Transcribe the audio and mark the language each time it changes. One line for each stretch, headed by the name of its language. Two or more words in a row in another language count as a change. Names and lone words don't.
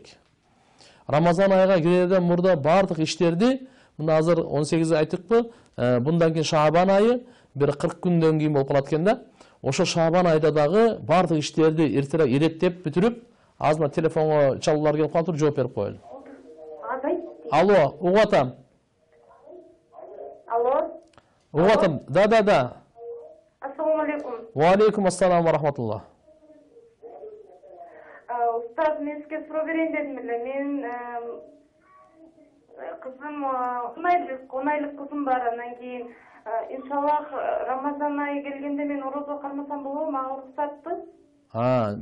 Kyrgyz: Рамазан айга кирерден мурда бардык иштерди, мына азыр 18 айттыкпы, bundan кийин Шабан айы бир 40 күндөн кийин болуп калат экен да. Ошо Шабан айда дагы бардык иштерди эртерээк иреттеп бүтүрүп, азыр телефонго чалуулар келип калыптыр, жооп берип коелу. Алло, угуп атам. Алло. Угуп атам. Да.
Arabic: السلام عليكم. وعليكم السلام ورحمة الله.
Kyrgyz: Устаз, мен сизге суроо берейин дедим эле. Мен кызым 10 айлык кызым бар. Анан кийин иншаллах Рамазан айы келгенде мен орозо кармасам болобу? Мага уруксатпы?